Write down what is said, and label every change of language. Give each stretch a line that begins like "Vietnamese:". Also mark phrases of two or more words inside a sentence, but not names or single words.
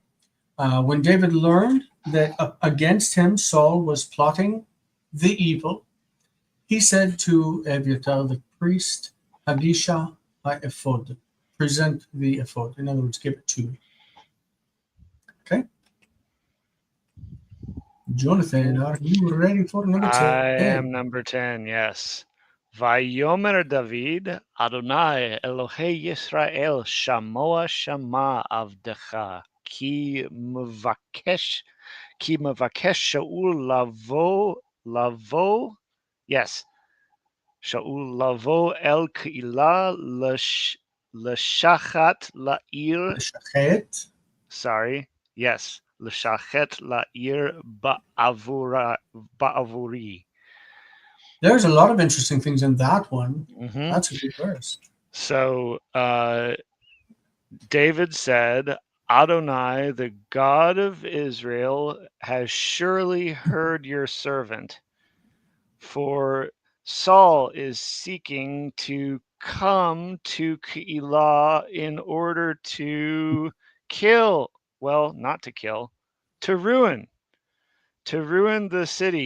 English: When David learned that against him Saul was plotting the evil, he said to Evyatar the priest,
Hebrew: הגישה האפוד,
English: present the ephod. In other words, give it to me. Okay? Jonathan, are you ready for number 10? I am number 10, yes.
Hebrew: ויאמר דוד אדני אלהי ישראל שמע שמע עבדך כי מבקש שאול לבוא yes שאול לבוא אל קעילה לשחת לעיר. Shachet.
English: Sorry, yes,
Hebrew: לשחת לעיר בעבורי.
English: There's a lot of interesting things in that one. Mm-hmm. That's a good verse. So David said, Adonai, the God of Israel, has surely heard your servant, for Saul is seeking to come to Keilah in order to kill, well, not to kill, to ruin the city